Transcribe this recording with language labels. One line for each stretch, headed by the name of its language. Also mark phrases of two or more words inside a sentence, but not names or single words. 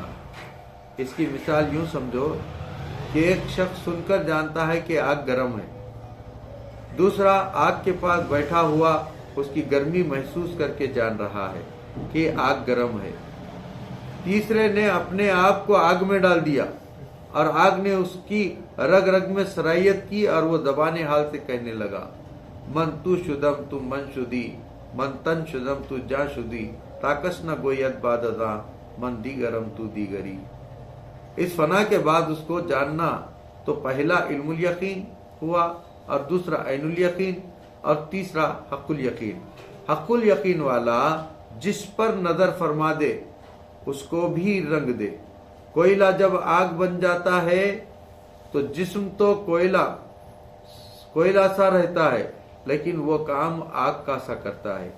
Urdu: اس کی مثال یوں سمجھو کہ ایک شخص سن کر جانتا ہے کہ آگ گرم ہے، دوسرا آگ کے پاس بیٹھا ہوا اس کی گرمی محسوس کر کے جان رہا ہے کہ آگ گرم ہے، تیسرے نے اپنے آپ کو آگ میں ڈال دیا اور آگ نے اس کی رگ رگ میں سرایت کی اور وہ زبان حال سے کہنے لگا:
Persian: من تو شدم تو من شدی، من تن شدم تو جا شدی، تاکس نہ گویت بعد ازاں، من دیگرم تو دیگری۔
Urdu: اس فنا کے بعد اس کو جاننا تو پہلا علم الیقین ہوا، اور دوسرا عین الیقین، اور تیسرا حق الیقین۔ حق الیقین والا جس پر نظر فرما دے اس کو بھی رنگ دے۔ کوئلہ جب آگ بن جاتا ہے تو جسم تو کوئلہ سا رہتا ہے، لیکن وہ کام آگ کا سا کرتا ہے۔